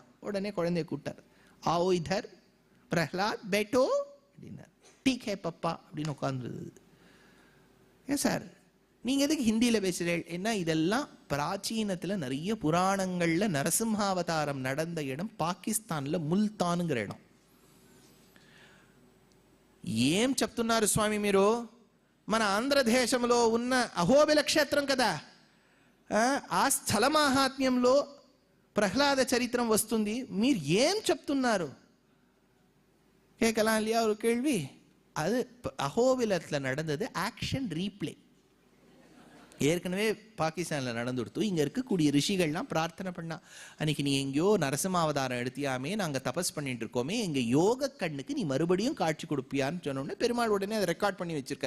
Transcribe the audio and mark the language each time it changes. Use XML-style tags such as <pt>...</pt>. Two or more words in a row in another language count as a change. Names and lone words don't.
<ta>உடனே குழந்தைய கூட்டார்,</ta> <hi>आओ इधर प्रह्लाद बैठो</hi> <ta>அப்படின்னார்.</ta> <hi>ठीक है पापा</hi> <ta>அப்படின்னு உட்கார்ந்துருது. ஏன் சார் நீங்க எதுக்கு ஹிந்தியில பேசுறீங்க? என்ன இதெல்லாம் பிராச்சீனத்துல நிறைய புராணங்கள்ல நரசிம்ஹாவதாரம் நடந்த இடம் பாகிஸ்தான்ல முல்தானுங்கிற இடம்.</ta> <te>ఏం చెప్తున్నారు స్వామి మీరు? మన ఆంధ్రదేశంలో ఉన్న అహోబిల క్షేత్రం కదా, ఆ స్థల మహాత్మ్యంలో ప్రహ్లాద చరిత్రం వస్తుంది, మీరు ఏం చెప్తున్నారు?</te> <ta>கேட்கலாம் இல்லையா ஒரு கேள்வி? அது அஹோபிலத்தில் நடந்தது</ta> <en>action replay.</en> <ta>ஏற்கனவே பாகிஸ்தான்ல நடந்து கொடுத்து இங்க இருக்கக்கூடிய ரிஷிகள்லாம் பிரார்த்தனை பண்ணா, அன்னைக்கு நீ எங்கேயோ நரசிம்மாவதாரம் எடுத்தியாமே, நாங்க தபஸ் பண்ணிட்டு இருக்கோமே, எங்க யோக கண்ணுக்கு நீ மறுபடியும் காட்சி கொடுப்பியான்னு சொன்னோடனே பெருமாள் உடனே அதை ரெக்கார்ட் பண்ணி வச்சிருக்கார்.</ta>